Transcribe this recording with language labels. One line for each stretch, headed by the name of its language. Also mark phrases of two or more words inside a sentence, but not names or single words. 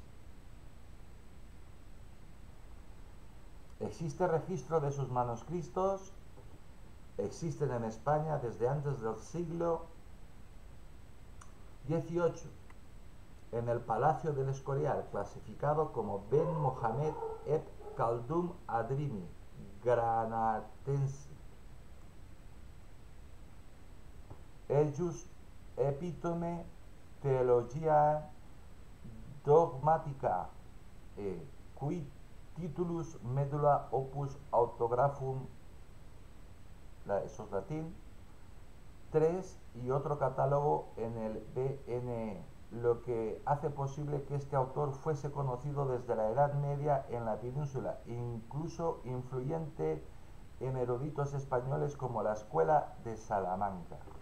Spanish: ¿Existe registro de sus manuscritos? Existen en España desde antes del siglo XVIII, en el Palacio del Escorial, clasificado como Ben Mohamed Ibn Khaldun Adrimi, granatense.
Latin: Ejus Epitome Theologiae Dogmatica, cui titulus medulla opus autographum,
Spanish: eso es latín, 3, y otro catálogo en el BNE, lo que hace posible que este autor fuese conocido desde la Edad Media en la península, incluso influyente en eruditos españoles como la Escuela de Salamanca.